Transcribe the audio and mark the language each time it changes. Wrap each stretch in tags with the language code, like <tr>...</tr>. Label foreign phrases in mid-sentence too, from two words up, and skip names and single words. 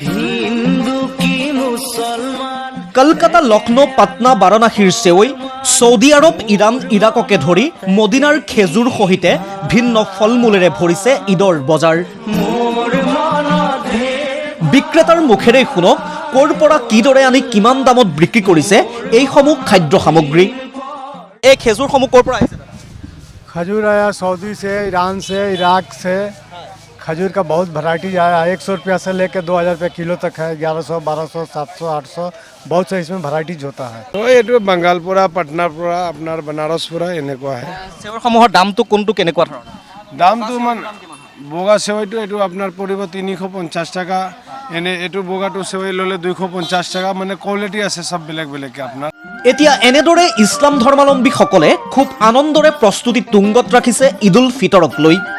<as>কলকাতা, লক্ষ্ণৌ, পাটনা, বাৰাণসীৰ চেৱৈ, ছৌদি আৰৱ, ইৰাণ, ইৰাককে ধৰি মদিনাৰ খেজুৰ সহিতে ভিন্ন ফল মূলেৰে ভৰিছে ঈদৰ বজাৰ। বিক্ৰেতাৰ মুখেৰে শুনক ক'ৰ পৰা কিদৰে আনি কিমান দামত বিক্ৰী কৰিছে এইসমূহ খাদ্য সামগ্ৰী। এই খেজুৰসমূহ ক'ৰ পৰা আহিছে?</as> <hi>खजूर आया सऊदी से, ईरान से, इराक से। खजूर का बहुत वैरायटी आया, 100 रुपया से लेकर 2000 रुपये किलो तक है, 1100, 1200, 700, 800, बहुत से इसमें वैराइटीज होता है। तो ये बंगालपुरा, पटनापुरा, अपना बनारसपुरा এনেকুৱা है।</hi> <as>চেৱৈসমূহৰ দামটো কোনটো কেনেকুৱা ধৰণৰ? দামটো বগা সেৱৈটো এইটো আপোনাৰ পৰিব 350 টাকা, এনে এইটো বগাটো সেৱৈ ল'লে 250 টাকা, মানে কোৱালিটি আছে সব বেলেগ বেলেগকে আপোনাৰ। এতিয়া এনেদৰে ইছলাম ধৰ্মাৱলম্বীসকলে খুব আনন্দৰে প্ৰস্তুতি তুংগত ৰাখিছে ঈদ উল ফিতৰক লৈ।</as>